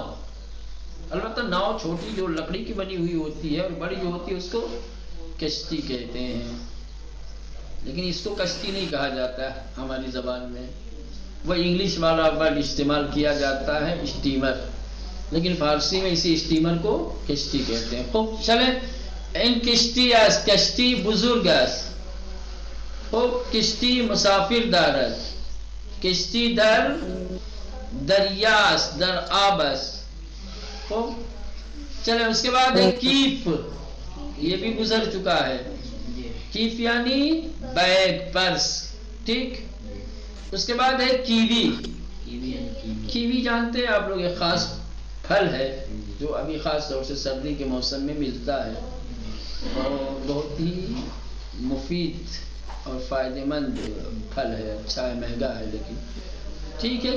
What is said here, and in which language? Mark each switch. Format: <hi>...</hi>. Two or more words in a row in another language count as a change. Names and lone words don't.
<ur>البتہ ناؤ چھوٹی جو لکڑی کی بنی ہوئی ہوتی ہے اور بڑی جو ہوتی ہے اس کو کشتی کہتے ہیں، لیکن اس کو کشتی نہیں کہا جاتا ہے ہماری زبان میں، وہ انگلش والا ورڈ استعمال کیا جاتا ہے اسٹیمر، لیکن فارسی میں اسی اسٹیمر کو کشتی کہتے ہیں۔</ur> <fa>خوب چلیں، ان کشتی است، کشتی بزرگ است، خوب کشتی مسافر دارد، کشتی در دریا است، در آب است، خوب چلیں۔</fa> <ur>اس کے بعد ہے کیف، یہ بھی گزر چکا ہے، کیف یعنی بیگ، پرس، ٹھیک۔ اس کے بعد ہے کیوی، کیوی جانتے ہیں آپ لوگ، ایک خاص پھل ہے جو ابھی خاص طور سے سردی کے موسم میں ملتا ہے اور بہت ہی مفید اور فائدہ مند پھل ہے، اچھا ہے، مہنگا ہے لیکن ٹھیک ہے۔</ur>